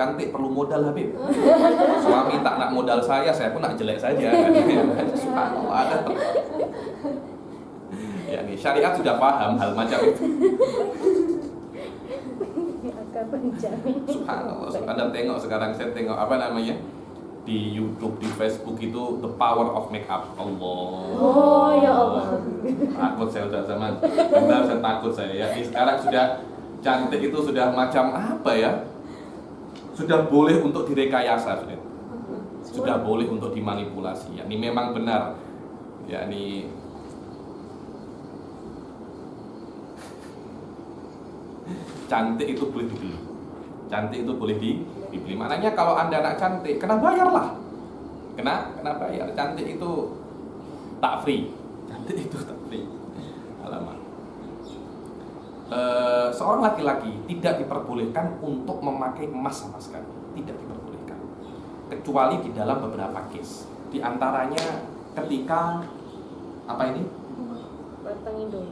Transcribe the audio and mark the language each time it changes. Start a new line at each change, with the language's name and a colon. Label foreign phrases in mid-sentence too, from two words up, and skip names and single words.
Malay: Cantik perlu modal, Habib. Suami tak nak modal saya pun nak jelek saja. Subhanallah, ada. Ya, nih syariat sudah paham hal macam itu. Akan menjamin. Subhanallah. Anda tengok sekarang, saya tengok apa namanya di YouTube, di Facebook itu
English: the power of makeup.
Malay: Allah. Oh
Arabic: يا الله.
Malay: Takut saya udah zaman. Benar, saya takut saya ya. Ini sekarang sudah cantik itu sudah macam apa ya? Sudah boleh untuk direkayasa sudah. Sudah boleh untuk dimanipulasi. Ya, ini memang benar. Ya, ini cantik itu boleh dibeli. Cantik itu boleh dibeli. Maknanya kalau Anda nak cantik, kena bayarlah. Kena bayar. Cantik itu tak free. Cantik itu tak free. Alamak. Seorang laki-laki tidak diperbolehkan untuk memakai emas sama sekali. Tidak diperbolehkan. Kecuali di dalam beberapa case. Di antaranya ketika apa ini? Batang hidung.